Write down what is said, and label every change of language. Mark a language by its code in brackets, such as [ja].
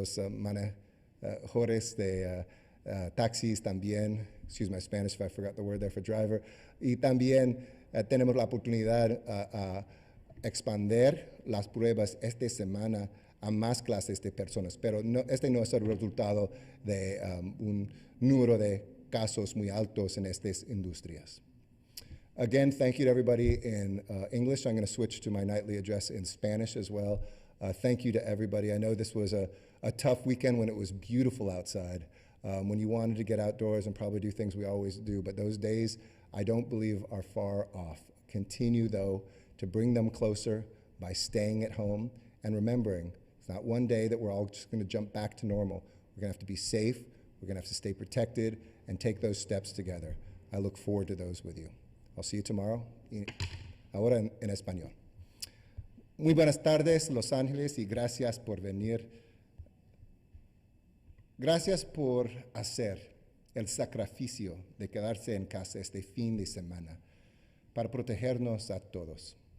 [es] manejadores de taxis también, [en] excuse my Spanish if I forgot the word there for driver, [es] y también tenemos la oportunidad a expandir las pruebas esta semana a más clases de personas, pero no, este no es el resultado de un número de casos muy altos en estas industrias. [en] Again, thank you to everybody in English. I'm going to switch to my nightly address in Spanish as well. Thank you to everybody. I know this was a tough weekend when it was beautiful outside, when you wanted to get outdoors and probably do things we always do, but those days I don't believe are far off. Continue, though, to bring them closer by staying at home and remembering it's not one day that we're all just going to jump back to normal. We're going to have to be safe, we're going to have to stay protected, and take those steps together. I look forward to those with you. I'll see you tomorrow. [es] Ahora en español. Muy buenas tardes, Los Ángeles, y gracias por venir. Gracias por hacer el sacrificio de quedarse en casa este fin de semana para protegernos a todos.